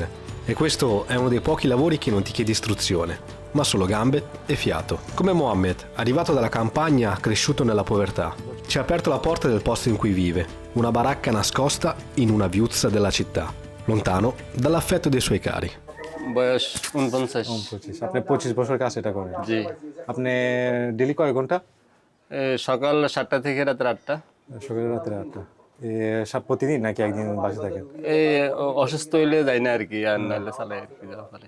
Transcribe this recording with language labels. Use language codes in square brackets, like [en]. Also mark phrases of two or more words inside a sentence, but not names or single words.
[it] E questo è uno dei pochi lavori che non ti chiede istruzione, ma solo gambe e fiato. Come Mohammed, arrivato dalla campagna, cresciuto nella povertà. Ci ha aperto la porta del posto in cui vive, una baracca nascosta in una viuzza della città, lontano dall'affetto dei suoi cari. [bn] বয়স 49 আপনি 25 বছর কাছে এটা করেন জি আপনি ডেলি কয় ঘন্টা সকাল 7টা থেকে রাত 8টা সকালে রাতে 8টা প্রতিদিন নাকি একদিন বাসে থাকেন এই অসুস্থ হইলে যাই না আর কি আর নাহলে চালাই আর কি যাওয়া পারে